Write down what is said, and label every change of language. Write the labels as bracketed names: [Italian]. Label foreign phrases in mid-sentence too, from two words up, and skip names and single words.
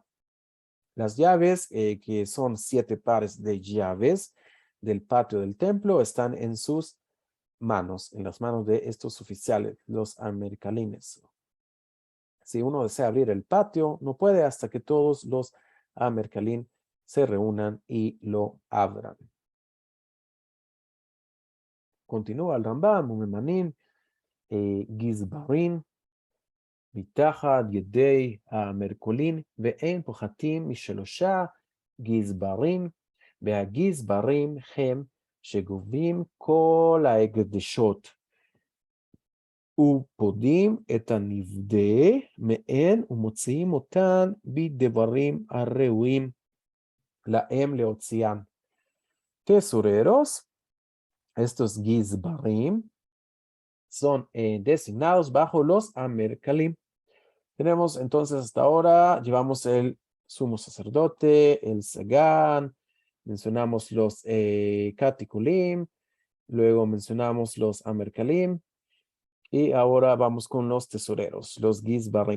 [Spanish] Las llaves, que son 7 pares de llaves del patio del templo, están en sus manos, en las manos de estos oficiales, los amercalines. Si uno desea abrir el patio, no puede hasta que todos los amercalín se reúnan y lo abran. continúa el [Hebrew] Rambam, וממנין גזברין, מתחת ידי המרקולין, ואין פוחתים משלושה גזברים, והגזברים הם שגובים כל ההקדשות, ופודים את הנפדה מהן ומוציאים אותן בדברים הראויים להם להוציאם. [Spanish] Tesoreros, estos gizbarim, son designados bajo los amercalim. Tenemos entonces hasta ahora, llevamos el sumo sacerdote, el sagán, mencionamos los catikulim, luego mencionamos los amercalim, y ahora vamos con los tesoreros, los gizbarim.